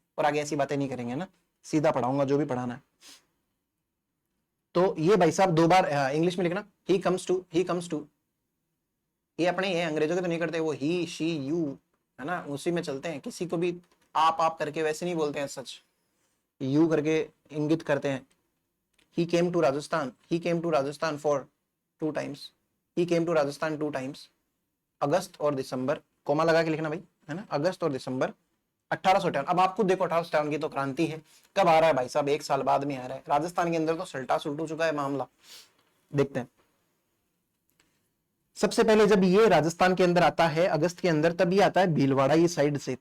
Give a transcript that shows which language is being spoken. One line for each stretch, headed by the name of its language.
Hindi: और आगे ऐसी बातें नहीं करेंगे ना, सीधा पढ़ाऊंगा जो भी पढ़ाना है। तो ये भाई साहब 2 बार, इंग्लिश में लिखना,
English: He comes to.
Hindi: ये अपने ये अंग्रेजों के तो नहीं करते, वो ही शी यू, है ना, उसी में चलते हैं। किसी को भी आप करके वैसे नहीं बोलते हैं, सच यू करके इंगित करते हैं।
English: He came to Rajasthan for 2 times. He came to Rajasthan 2 times.
Hindi: अगस्त और दिसंबर, कोमा लगा के लिखना भाई, है ना, अगस्त और दिसंबर 1858। अब आपको देखो 1857 की तो क्रांति है, कब आ रहा है भाई साहब, 1 साल बाद में आ रहा है। राजस्थान के अंदर तो सल्टा सुलट हो चुका है मामला। देखते हैं, सबसे पहले जब ये राजस्थान के अंदर आता है अगस्त के अंदर, तब ये आता है भीलवाड़ा ये साइड से।